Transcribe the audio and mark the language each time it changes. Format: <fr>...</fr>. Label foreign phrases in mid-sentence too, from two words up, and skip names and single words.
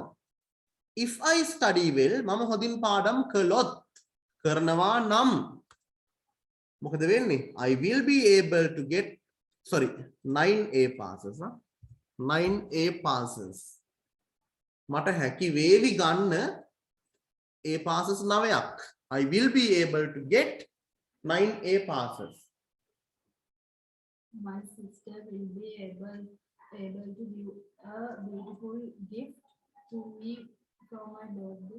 <en>If I study well,</en> <si>මම හොඳින් පාඩම් කළොත් කරනවා නම් මොකද වෙන්නේ?</si> <en>I will be able to get 9A passes. 9A passes.</en> <si>මට හැකි වේවි ගන්න</si> <en>A passes</en> <si>9ක්.</si> <en>I will be able to get 9A passes. My sister will be able to give a beautiful gift to me for my birthday.</en>